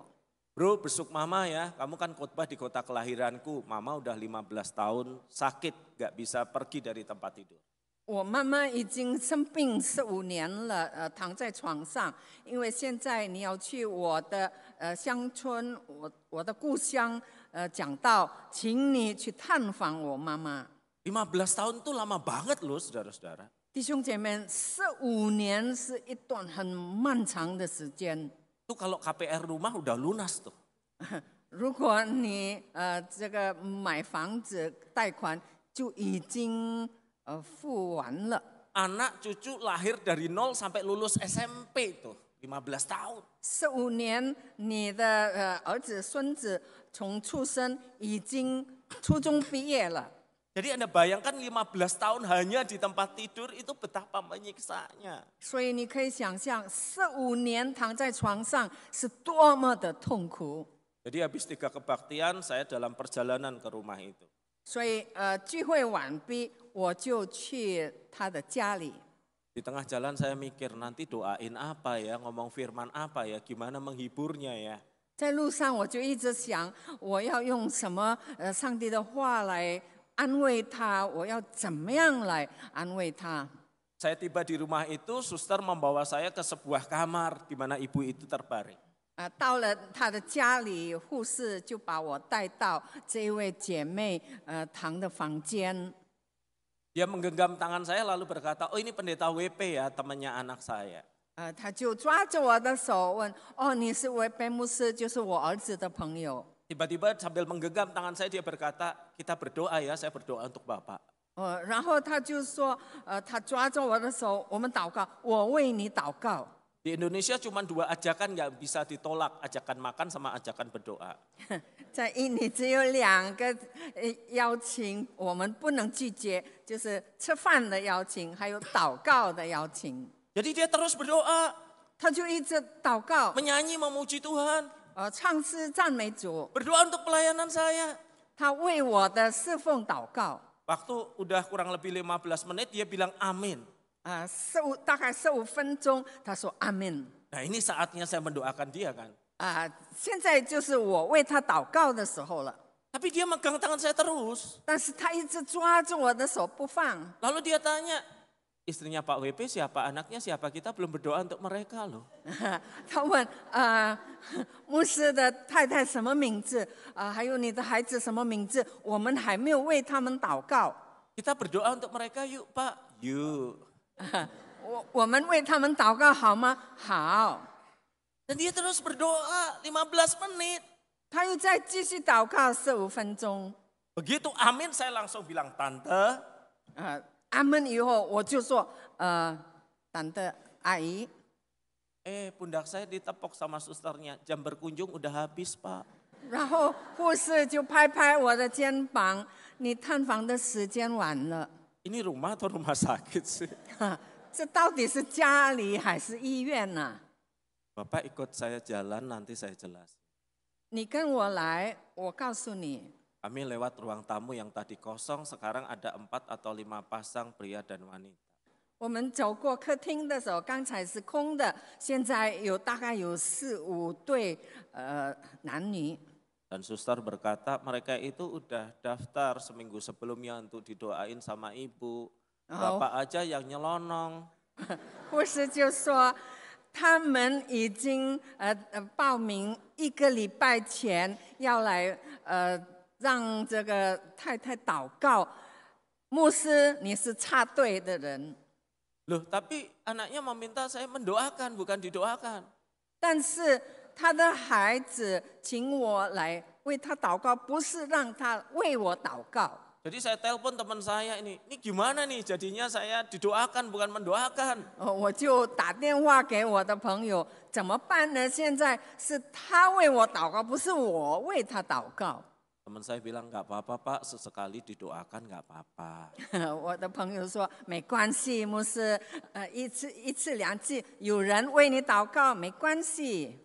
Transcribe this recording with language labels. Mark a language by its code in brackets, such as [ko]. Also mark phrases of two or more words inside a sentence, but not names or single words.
[id] Bro, besuk mama ya, kamu kan khotbah di kota kelahiranku. Mama udah 15 tahun sakit, gak bisa pergi dari tempat tidur. [zh] 我妈妈已经生病15年了，躺在床上。因为现在你要去我的乡村，我的故乡讲道，请你去探访我妈妈。 [id] 15 tahun itu lama banget loh saudara-saudara. [zh] 弟兄姐妹，15年是一段很漫长的时间。 [id] Itu kalau KPR rumah udah lunas tuh. [zh] 如果你这个买房子贷款就已经付完了。 [id] Anak cucu lahir dari 0 sampai lulus SMP tuh, 15 tahun. [zh] 15 年，你的儿子孙子从出生已经初中毕业了。 [id] Jadi Anda bayangkan 15 tahun hanya di tempat tidur itu betapa menyiksanya. [zh] 所以你可以想象，15年躺在床上是多么的痛苦。 [id] Jadi habis 3 kebaktian saya dalam perjalanan ke rumah itu. [zh] 所以聚会完毕，我就去他的家里。 [id] Di tengah jalan saya mikir nanti doain apa ya, ngomong firman apa ya, gimana menghiburnya ya. [zh] 在路上我就一直想，我要用什么上帝的话来安慰他，我要怎么样来安慰他。 [id] Saya tiba di rumah itu, suster membawa saya ke sebuah kamar di mana ibu itu terbaring. [zh] 到了他的家里，护士就把我带到这一位姐妹堂的房间。 [id] Dia menggenggam tangan saya lalu berkata, oh ini pendeta WP ya, temannya anak saya. [zh] 他就抓着我的手问：“哦，你是维贝牧师，就是我儿子的朋友。” [id] Tiba-tiba sambil menggenggam tangan saya dia berkata, kita berdoa ya, saya berdoa untuk Bapak. [zh] 然后他就说：“他抓着我的手，我们祷告，我为你祷告。” [id] Di Indonesia cuma 2 ajakan nggak bisa ditolak, ajakan makan sama ajakan berdoa. [zh] 在印尼只有2个邀请，我们不能拒绝，就是吃饭的邀请，还有祷告的邀请。 [id] Jadi dia terus berdoa, [zh] 他就一直祷告， [id] menyanyi memuji Tuhan, [zh] 唱诗赞美主， [id] berdoa untuk pelayanan saya. [zh] 他为我的侍奉祷告。 [id] Waktu udah kurang lebih 15 menit dia bilang amin. [zh] 大概15分钟，他说阿门。 [id] Nah ini saatnya saya mendoakan dia kan. [zh] 现在就是我为他祷告的时候了。 [id] Tapi dia megang tangan saya terus. [zh] 但是他一直抓住我的手不放。 [id] Lalu dia tanya, istrinya Pak WP siapa, anaknya siapa, kita belum berdoa untuk mereka loh. [zh] 他问牧师的太太什么名字还有你的孩子什么名字？我们还没有为他们祷告。 [id] Kita berdoa untuk mereka yuk Pak, yuk. [zh] 我们为他们祷告好吗？好。 [id] Dan dia terus berdoa 15 menit. [zh] 他又再继续祷告15分钟。 [id] Begitu amin saya langsung bilang, tante. [zh] 阿门以后我就说tante 阿姨。 [id] pundak saya ditepok sama susternya, jam berkunjung udah habis Pak. [zh] 然后护士就拍拍我的肩膀，你探访的时间晚了。 [id] Ini rumah atau rumah sakit sih? [zh] 这到底是家里还是医院呢？ [id] Bapak ikut saya jalan nanti saya jelas. [zh] 你跟我来，我告诉你。 [id] Kami lewat ruang tamu yang tadi kosong, sekarang ada 4 atau 5 pasang pria dan wanita. [zh] 我们走过客厅的时候，刚才是空的，现在大概有4、5对男女。 [id] Dan suster berkata mereka itu udah daftar seminggu sebelumnya untuk didoain sama ibu. Bapak aja yang nyelonong. [zh] 护士就说，他们已经报名1个礼拜前要来让这个太太祷告。牧师，你是插队的人。 [id] Loh, tapi anaknya meminta saya mendoakan, bukan didoakan. [zh] 但是他的孩子请我来为他祷告，不是让他为我祷告。 [id] Jadi saya telepon teman saya ini gimana nih jadinya saya didoakan bukan mendoakan. [zh] 我就打电话给我的朋友，怎么办呢？现在是他为我祷告，不是我为他祷告。 [id] Teman saya bilang nggak apa-apa Pak, sesekali didoakan nggak apa-apa. [zh] 我的朋友说没关系，牧师，一次2次有人为你祷告没关系。